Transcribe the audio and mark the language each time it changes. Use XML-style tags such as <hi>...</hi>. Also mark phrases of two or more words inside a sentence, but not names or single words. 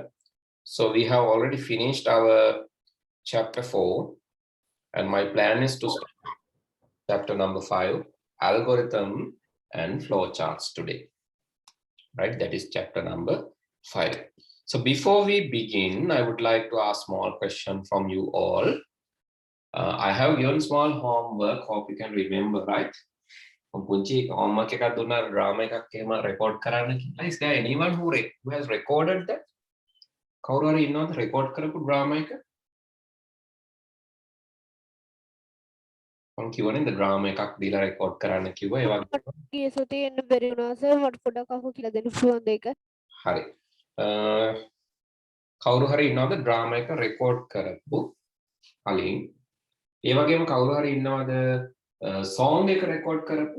<en>So we have already finished our chapter 4, and my plan is to start chapter number 5, algorithm and flowcharts today. Right, that is chapter number 5. So before we begin, I would like to ask small question from you all. I have given small homework. Hope you can remember, right?</en> <si>පුංචි homework එකක් දුන්නා drama එකක් එහෙම record කරන්න කියලා.</si> <en>Is there anyone who has recorded that?</en> <si>කවුරු හරි ඉන්නවද record කරපු drama එක? මම කියවනේ</si> <en>the drama</en> <si>එකක් දීලා record කරන්න කිව්වා. ඒ වගේ ගිය සතියේ එන්න බැරි වුණා සර් මට පොඩක් අහු කියලා දෙන්න පුළුවන්ද ඒක? හරි. කවුරු හරි ඉන්නවද drama එක record කරපු කලින්? ඒ වගේම කවුරු හරි ඉන්නවද song එක record කරපු?</si>